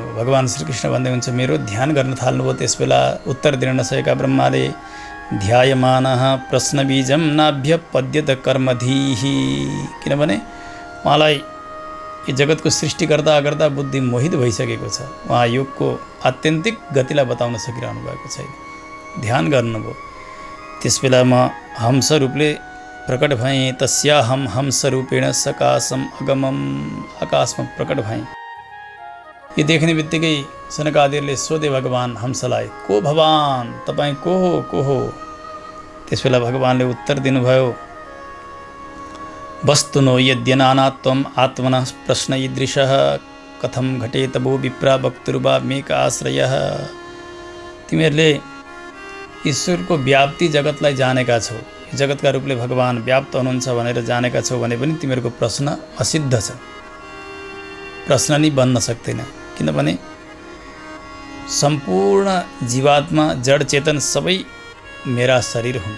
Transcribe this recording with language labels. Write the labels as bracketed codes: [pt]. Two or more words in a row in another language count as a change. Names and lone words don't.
[ne] भगवान श्रीकृष्ण भन्दै हुन्छ, मेरो ध्यान गर्न थाल्नुभयो। त्यसबेला उत्तर दिन नसकेका ब्रह्माले [sa] ध्यायमानः प्रश्नबीजं नाभ्य पद्यत कर्मधीः, [ne] किनभने उहाँलाई यो जगतको सृष्टि गर्दा गर्दा बुद्धि मोहित भइसकेको छ। उहाँ योगको आत्यन्तिक गतिलाई बताउन सकिरहनु भएको छैन। ध्यान गर्नुभयो। त्यसबेला म हंस रूपले प्रकट भएँ। [sa] तस्याहम हंस रूपेण सकाशम अगमम, [ne] आकाशमा प्रकट भएँ। यो देख्ने बित्तिकै सनकादिहरूले सोधे भगवान हंसलाई, को भगवान, तपाईँ को हो, को हो? त्यसबेला भगवानले उत्तर दिनुभयो, [sa] वस्तुनो यद्यनानात्वम आत्मनः प्रश्न ईदृशः कथम घटेत वो विप्रा वक्तुर्वा मेक आश्रयः। [ne] तिमीहरूले ईश्वरको व्याप्ति जगतलाई जानेका छौ, जगतका रूपले भगवान व्याप्त हुनुहुन्छ भनेर जानेका छौ भने पनि तिमीहरूको प्रश्न असिद्ध छ। प्रश्न नै बन्न सक्दैन, किनभने सम्पूर्ण जीवात्मा जड चेतन सबै मेरा शरीर हुन्।